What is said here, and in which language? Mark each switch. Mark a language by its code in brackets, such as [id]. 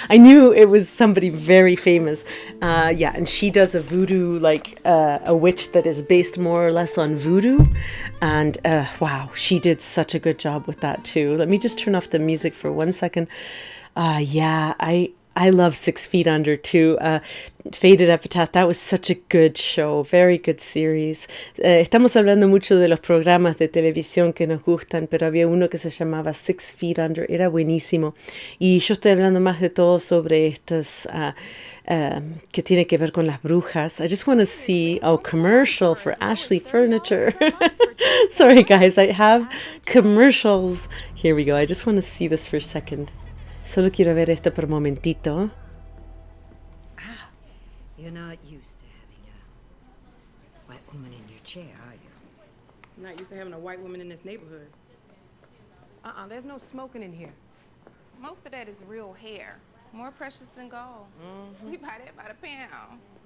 [en] I knew it was somebody very famous. Yeah, and she does a voodoo, like a witch that is based more or less on voodoo. And wow, she did such a good job with that too. Let me just turn off the music for 1 second. Yeah, I love 6 Feet Under too. Faded Epitaph, that was such a good show, very good series. [es] Estamos hablando mucho de los programas de televisión que nos gustan, pero había uno que se llamaba 6 Feet Under, era buenísimo. Y yo estoy hablando más de todo sobre estos que tiene que ver con las brujas. [en] I just want to see, commercial for Ashley Furniture. Sorry guys, I have commercials. Here we go, I just want to see this for a second. [es] Solo quiero ver esto por un momentito. [en] You're not used to having a white woman in your chair, are you? I'm not used to having a white woman in this neighborhood. There's no smoking in here. Most of that is real hair. More precious than gold. We buy that by the pound.